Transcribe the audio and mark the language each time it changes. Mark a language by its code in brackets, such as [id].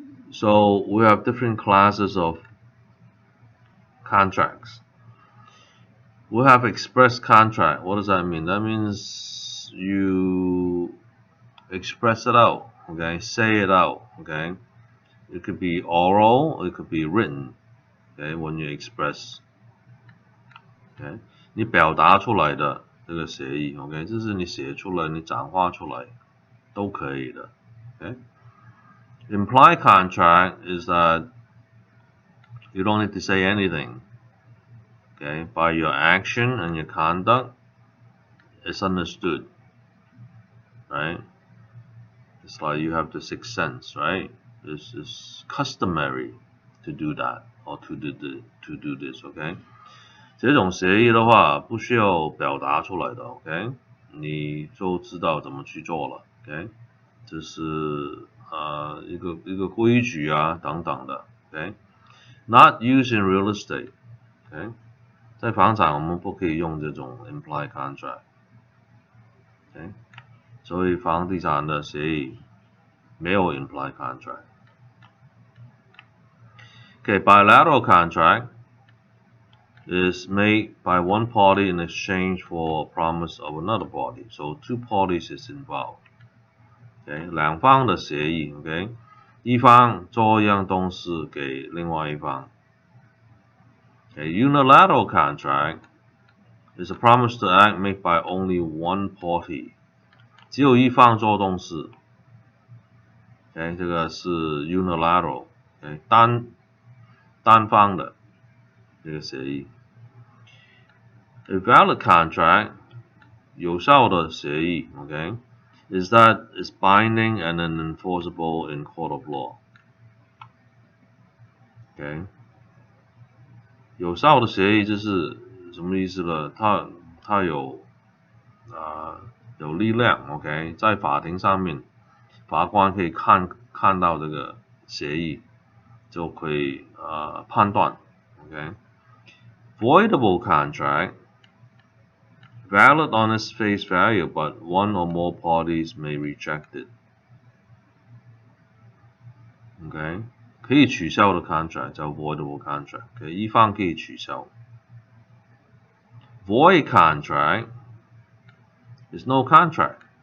[en] So we have different classes of contracts. We have express contract. What does that mean? That means you express it out, okay? Say it out, okay? It could be oral, it could be written, okay? When you express, okay? [zh] 你表达出来的这个协议 ，OK？ 这是你写出来，你转化出来都可以的 ，OK？ [en] Implied contract is that you don't need to say anything, okay? By your action and your conduct, it's understood, right? It's like you have the sixth sense, right? It's customary to do that or to do this, okay? [zh] 这种协议的话不需要表达出来的 ，OK？你就知道怎么去做了 ，OK？这是一个规矩啊等等的 ，OK？ [en] Not used in real estate， [zh] OK？在房产我们不可以用这种 implied contract，OK？所以房地产的协议没有 [en] implied contract。Okay，bilateral contract is made by one party in exchange for a promise of another party. So two parties is involved. [zh] Okay， 两方的协议 ，OK， 一方做一样东西给另外一方。 [en] Okay，unilateral contract is a promise to act made by only one party. [zh] 只有一方做东西。 Okay， 这个是 unilateral， 单方的这个协议。 [en] A valid contract [zh] 有效的协议 [en] ，OK， is that is binding and enforceable in court of law. [zh] OK， 有效的协议就是什么意思呢？它有有力量 ，OK， 在法庭上面，法官可以看到这个协议，就可以判断 ，OK。 [en] Voidable contract。Valid on its face value, but one or more parties may reject it. [zh] OK， 可以取消的 contract 叫 voidable contract， 一方可以取消。 [en] Void contract is no contract.